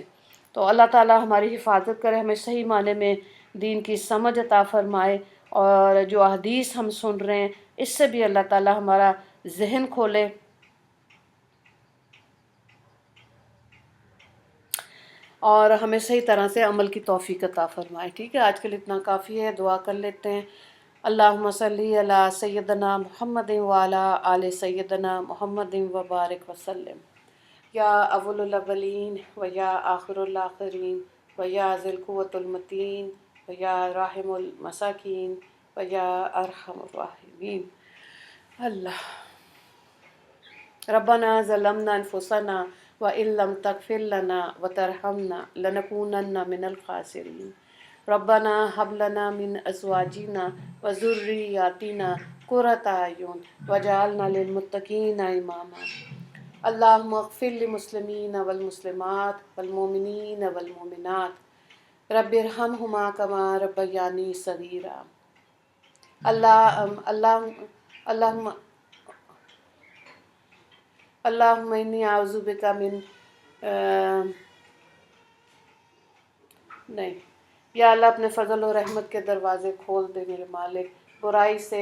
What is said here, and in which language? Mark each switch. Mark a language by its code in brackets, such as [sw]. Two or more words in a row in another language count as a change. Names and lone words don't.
[ur] تو اللہ تعالیٰ ہماری حفاظت کرے، ہمیں صحیح معنی میں دین کی سمجھ عطا فرمائے، اور جو احادیث ہم سن رہے ہیں اس سے بھی اللہ تعالیٰ ہمارا ذہن کھولے، اور ہمیں صحیح طرح سے عمل کی توفیق عطا فرمائے، ٹھیک ہے؟ آج کے لیے اتنا کافی ہے، دعا کر لیتے ہیں۔ [ar] اللہم صلی علی سیدنا محمد وعلی آل سیدنا محمد وبارک وسلم۔ یا اول الاولین و یا آخر الآخرین و یا ذی القوۃ المتین و یا راحم المساکین و یا ارحم الراحمین۔ اللہ ربنا ظلمنا انفسنا وان لم تغفر لنا وترحمنا لنکونن من الخاسرین۔ ربنا هب لنا من ازواجنا وذریاتنا قرۃ اعین واجعلنا للمتقین اماما۔ اللہم اغفر للمسلمین والمسلمات والمؤمنین والمؤمنات رب ارحمہما کما ربیانی صغیرا۔ اللہم انی اعوذ بک من [ur] نہیں یا اللہ اپنے فضل و رحمت کے دروازے کھول دے میرے مالک، برائی سے،